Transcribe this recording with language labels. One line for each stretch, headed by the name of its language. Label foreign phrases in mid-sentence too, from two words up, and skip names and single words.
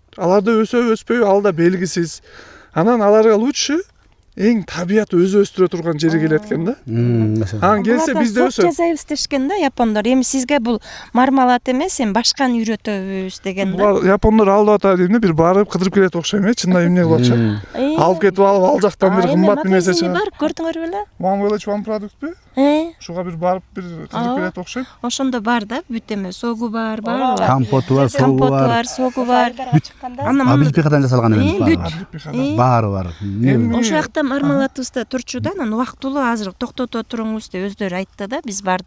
Kyrgyz: Аларда өсөбү өспөйбү ал да белгисиз. Анан аларга лучше эң табият өзү өстүрө турган жери келет экен да. Анан келсе бизде өсөт. Жасайбыз дешкен да япондор. Эми сизге бул мармелад эмес, эми башканы үйрөтөбүз деген да. Япондор алып атат дейм да, бир барып кыдырып келет окшойм, чындап эмне кылып атышат? Алып кетип алып, ал жактан бир кымбат нерсе чыгат. Бар, көрдүңөр беле?
English: One village one product
Kyrgyz: Ушуга бир барып бир кыдырып келет окшойм. Ошондо бар да, бүт эме согу бар. Компоту бар, согу бар. Согу бар. Анан облепихадан жасалган эмес. Баары бар. Ошол жакта мармеладыбызда турчу да, анан убактылуу азыр токтото туруңуз деп өздөрү айтты да, биз бардык.